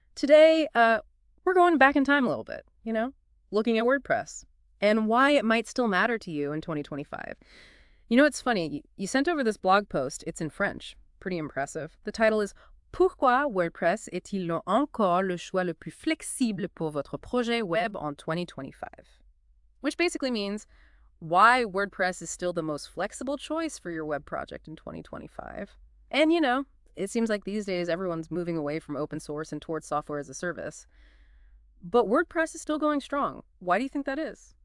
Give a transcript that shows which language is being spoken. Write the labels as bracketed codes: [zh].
[en] Today, we're going back in time a little bit, looking at WordPress and why it might still matter to you in 2025. It's funny. You sent over this blog post. It's in French. Pretty impressive. The title is [fr] Pourquoi WordPress est-il encore le choix le plus flexible pour votre projet web en 2025? [en] Which basically means why WordPress is still the most flexible choice for your web project in 2025. And, it seems like these days everyone's moving away from open source and towards software as a service. But WordPress is still going strong. Why do you think that is?